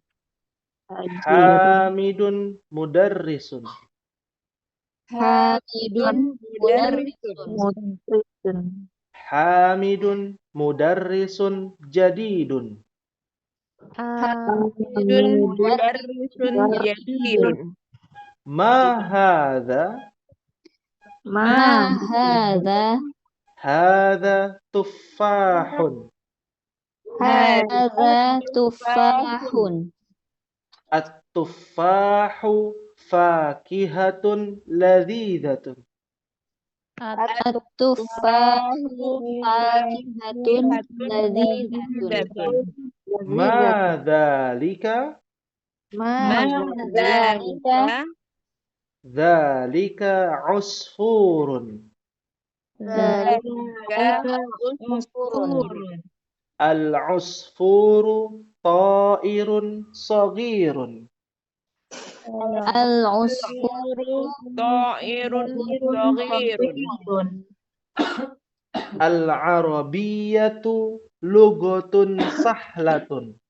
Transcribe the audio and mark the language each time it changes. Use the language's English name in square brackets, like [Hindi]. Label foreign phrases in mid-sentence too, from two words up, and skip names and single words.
[Arabic] حامد مدرس. Hamidun mudarrisun. حامد مدرس جديد. حامد مدرس جديد. ما هذا? Ma ما هذا? هذا تفاح. هذا تفاح. التفاح فاكهة لذيذة. التفاح فاكهة لذيذة. ما ذلك? Ma dzalika? ذلك عصفور. ذلك عصفور. العصفور طائر صغير. Al-usfuru طائر صغير. العربية لغة سهلة.